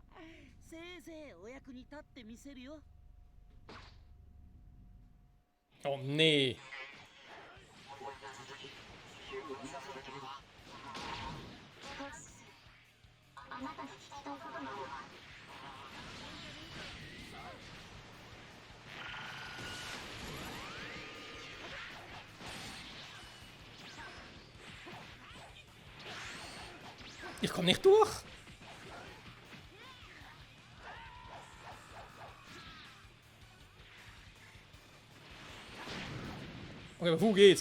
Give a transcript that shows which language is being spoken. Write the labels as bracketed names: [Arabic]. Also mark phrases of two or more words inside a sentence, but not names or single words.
[Japanese] せいぜいお役に立ってみせるよ。 [German] Oh nee. [Japanese] あなたに聞きたいことがあるわ。 [German] Ich komme nicht durch. Okay, aber Fu geht's.